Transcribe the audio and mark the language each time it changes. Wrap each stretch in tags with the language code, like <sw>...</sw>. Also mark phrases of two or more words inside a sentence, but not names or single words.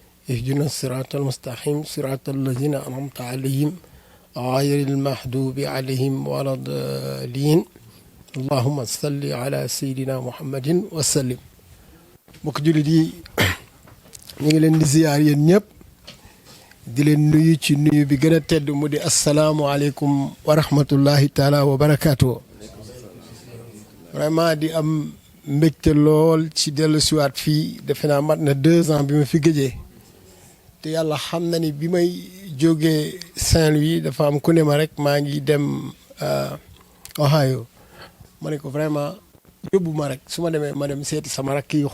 <ar>اهدنا الصراط المستقيم صراط الذين أنعمت عليهم غير المحدوب عليهم ولا الضالين اللهم صل على سيدنا محمد وسلم.</ar> <wo>mbokk jullit yi ñu ngi leen di ziyaar yéen ñëpp di leen nuyu ci nuyu bi gën a tedd mu di</wo> <ar>السلام عليكم ورحمة الله تعالى وبركاته.</ar> <wo>vraiment di am mbégte lool ci dellu siwaat fii defe naa mat na 2 ans bi ma fi gëjee te yàlla xam na ni bi may jógee Saint-Louis dafa am ku ne ma rek maa ngi dem Ohio ma ne ko vraiment yóbbu ma rek su ma demee ma dem seeti sama rakk yi</wo>